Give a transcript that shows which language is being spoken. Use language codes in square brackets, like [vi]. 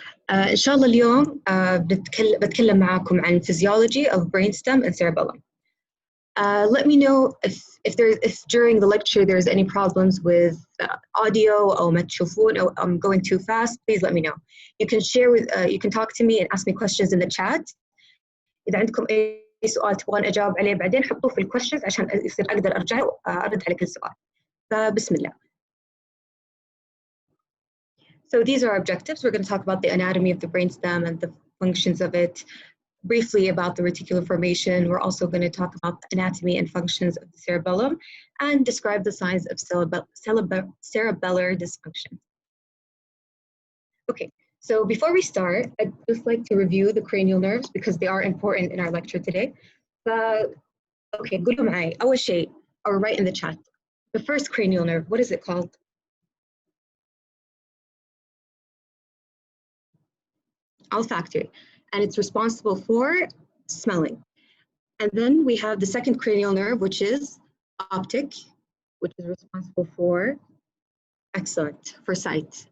[ar] إن شاء الله اليوم بتكلم معكم عن [en] physiology of brainstem and cerebellum. Let me know if during the lecture there's any problems with audio [ar] أو ما تشوفون أو [en] I'm going too fast. Please let me know. You can share with you can talk to me and ask me questions in the chat. [ar] إذا عندكم أي سؤال تبغون أجاوب عليه بعدين حطوه في الquestions عشان يصير أقدر أرجع أرد على كل سؤال. فبسم الله. [en] So these are our objectives. We're going to talk about the anatomy of the brainstem and the functions of it, briefly about the reticular formation. We're also going to talk about the anatomy and functions of the cerebellum and describe the signs of cerebellar dysfunction. Okay, so before we start, I'd just like to review the cranial nerves because they are important in our lecture today. Okay, [ar] قولوا معي. أول شيء, [en] or write in the chat. The first cranial nerve, what is it called? Olfactory, and it's responsible for smelling. And then we have the second cranial nerve, which is optic, which is responsible for, excellent, for sight.